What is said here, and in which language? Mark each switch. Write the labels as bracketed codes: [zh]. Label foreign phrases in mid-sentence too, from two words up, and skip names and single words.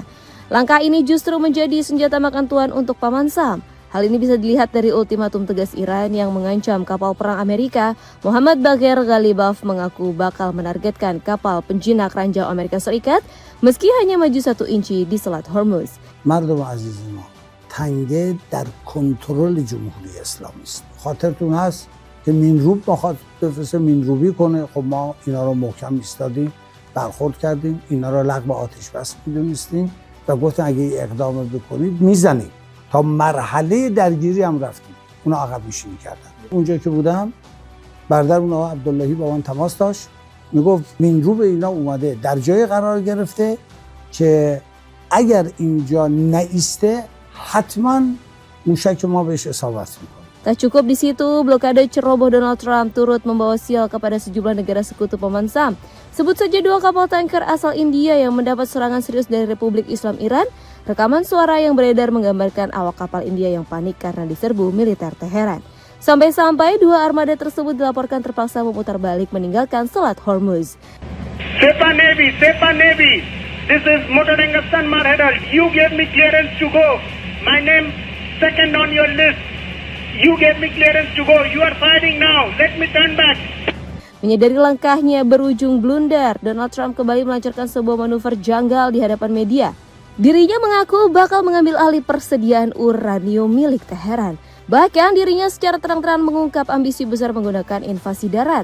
[id] Langkah ini justru menjadi senjata makan tuan untuk Paman Sam. Hal ini bisa dilihat dari ultimatum tegas Iran yang mengancam kapal perang Amerika. Muhammad Bagher Ghalibaf mengaku bakal menargetkan kapal penjinak ranjau Amerika Serikat meski hanya maju 1 inci di Selat Hormuz. [fa] مردم عزیز ما تنگه در کنترل جمهوری اسلامی است. خاطرتون هست که مینروب بخواد بفرسته مینروبی کنه، خب ما اینا رو محکم ایستادیم، برخورد کردیم، اینا رو لغو آتش بس میدونستیم و گفتن اگه اقدام بکنید میزنیم. تا مرحله درگیری هم رفتیم، اونا عقب نشینی کردن. اونجا که بودم برادر اون آقا عبداللهی با من تماس داشت، میگفت مینروب اینا اومده در جای قرار گرفته که اگر اینجا نایسته حتما موشک ما بهش اصابت میکنه. [id] Tak cukup di situ, blokade ceroboh Donald Trump turut membawa sial kepada sejumlah negara sekutu Paman Sam. Sebut saja 2 kapal tanker asal India yang mendapat serangan serius dari Republik Islam Iran. Rekaman suara yang beredar menggambarkan awak kapal India yang panik karena diserbu militer Teheran. Sampai-sampai 2 armada tersebut dilaporkan terpaksa memutar balik meninggalkan Selat Hormuz. [en] Sepa Navy, this is Motorenggastan Marhedal. You gave me clearance to go. My name second on your list. You gave me clearance to go. You are fighting now. Let me turn back. [id] Menyadari langkahnya berujung blunder, Donald Trump kembali melancarkan sebuah manuver janggal di hadapan media. Dirinya mengaku bakal mengambil alih persediaan uranium milik Teheran. Bahkan dirinya secara terang-terangan mengungkap ambisi besar menggunakan invasi darat.